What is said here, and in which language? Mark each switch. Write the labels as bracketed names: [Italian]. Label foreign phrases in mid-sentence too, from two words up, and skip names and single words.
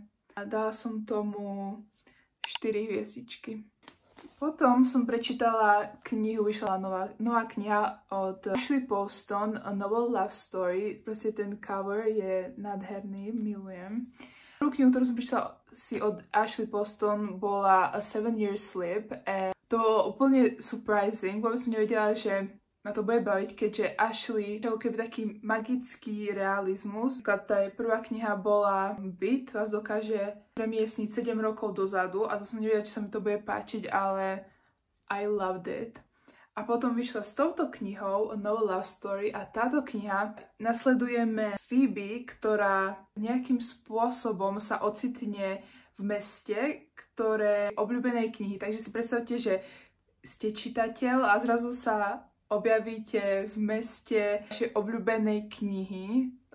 [Slovak] A dala som tomu 4 hviezdičky. Potom som prečítala knihu, vyšla nová kniha od Ashley Poston, A Novel Love Story. Proste ten cover je nádherný, milujem. Prvú knihu, ktorú som prečítala si od Ashley Poston, bola A 7-Year Slip. To bolo úplne surprising, vôbec som nevedela, že ma to bude baviť, keďže Ashley je keby taký magický realizmus. Tá prvá kniha bola Byt, vás dokáže premiesniť 7 rokov dozadu a to som nevedela, či sa mi to bude páčiť, ale [English] I loved it. [Slovak] A potom vyšla s touto knihou A Novel Love Story a táto kniha nasledujeme Phoebe, ktorá nejakým spôsobom sa ocitne v meste, ktoré obľúbenej knihy. Takže si predstavte, že ste čitateľ a zrazu sa objavíte v meste vašej obľúbenej knihy.